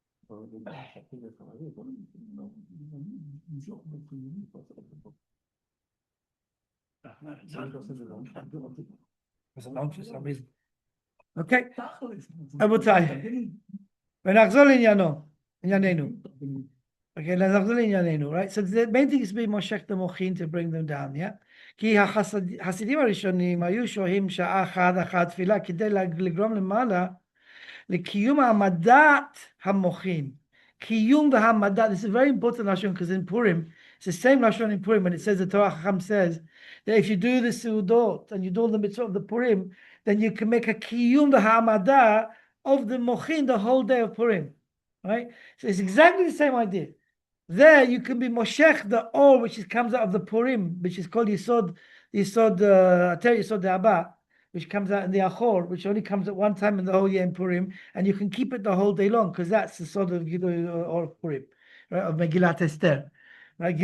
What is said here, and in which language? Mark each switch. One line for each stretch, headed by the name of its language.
English: For some reason.
Hebrew: Okay, רבותיי, ונחזור לענייננו.
English: Okay,
Hebrew: נחזור לענייננו,
English: right? So the main thing is to be moshech the mochin to bring them down, yeah?
Hebrew: כי החסידים הראשונים היו שוהים שעה אחת תפילה כדי לגרום למעלה לקיום העמדת המוחין. Kiyum v'hamadat.
English: This is very important lashon because in Purim, it's the same lashon in Purim when it says the Torah Chacham says that if you do the seudot and you do the mitzvah of the Purim, then you can make a kiyum v'hamadah of the mochin the whole day of Purim, right? So it's exactly the same idea. There you can be moshech the or which comes out of the Purim, which is called Yisod De'aba, which comes out in the Achor, which only comes at one time in the whole year in Purim, and you can keep it the whole day long, because that's the sort of or Purim, right, of Megillat Esther, right?